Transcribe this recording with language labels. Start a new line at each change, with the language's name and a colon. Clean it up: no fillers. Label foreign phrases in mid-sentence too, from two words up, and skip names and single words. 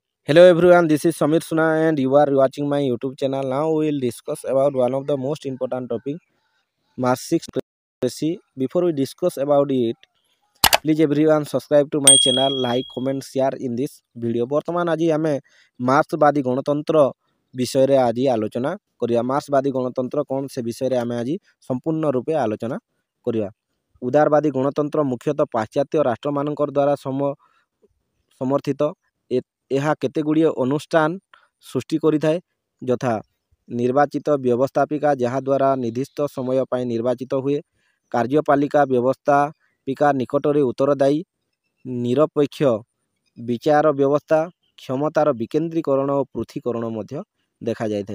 English: Hello everyone, this is Samir Suna and you are watching my YouTube channel. Now we will discuss about one of the most important topic, March 6 literacy. Before we discuss about it, please everyone subscribe to my channel, like, comment, share in this video.
Odia: ବର୍ତ୍ତମାନ ଆଜି ଆମେ ମାର୍କ୍ସବାଦୀ ଗଣତନ୍ତ୍ର ବିଷୟରେ ଆଜି ଆଲୋଚନା କରିବା। ମାର୍କ୍ସବାଦୀ ଗଣତନ୍ତ୍ର କ'ଣ ସେ ବିଷୟରେ ଆମେ ଆଜି ସମ୍ପୂର୍ଣ୍ଣ ରୂପେ ଆଲୋଚନା କରିବା। ଉଦାରବାଦୀ ଗଣତନ୍ତ୍ର ମୁଖ୍ୟତଃ ପାଶ୍ଚାତ୍ୟ ରାଷ୍ଟ୍ରମାନଙ୍କର ଦ୍ୱାରା ସମର୍ଥିତ। ଏହା କେତେଗୁଡ଼ିଏ ଅନୁଷ୍ଠାନ ସୃଷ୍ଟି କରିଥାଏ, ଯଥା ନିର୍ବାଚିତ ବ୍ୟବସ୍ଥାପିକା ଯାହାଦ୍ୱାରା ନିର୍ଦ୍ଦିଷ୍ଟ ସମୟ ପାଇଁ ନିର୍ବାଚିତ ହୁଏ, କାର୍ଯ୍ୟପାଳିକା ବ୍ୟବସ୍ଥାପିକା ନିକଟରେ ଉତ୍ତରଦାୟୀ, ନିରପେକ୍ଷ ବିଚାର ବ୍ୟବସ୍ଥା, କ୍ଷମତାର ବିକେନ୍ଦ୍ରୀକରଣ ଓ ପୃଥକୀକରଣ ମଧ୍ୟ ଦେଖାଯାଇଥାଏ।